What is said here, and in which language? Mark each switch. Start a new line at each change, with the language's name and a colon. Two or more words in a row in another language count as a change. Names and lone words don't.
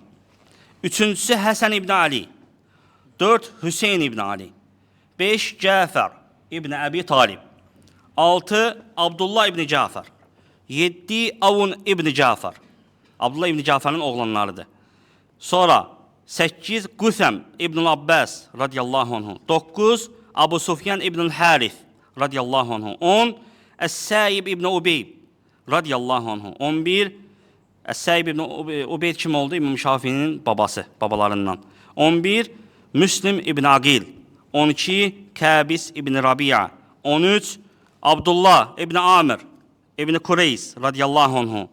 Azerbaijani: 3-cüsü Həsən ibn Ali. 4. Hüseyin ibn Ali. 5. Cəfər ibn Əbi Talib. 6. Abdullah ibn Cəfər. 7. Avun ibn Cəfər. Abdullah ibn Cəfərin oğlanlarıdır. Sonra 8. Qüthəm ibn Abbas
Arabic: رضي الله عنه.
Azerbaijani: 9. Abu Sufyan ibn Harith
Arabic: رضي الله عنه.
Azerbaijani: 10. Əs-Səib ibn Ubeyd
Arabic: رضي الله عنه.
Azerbaijani: 11. Əs-Səib ibn Ubeyd kim oldu? İmam Şafinin babası, babalarından. 11. Müslim ibn Aqil. 12. Kəbis ibn Rabia. 13. Abdullah ibn Amir ibn Kureys
Arabic: رضي الله عنه.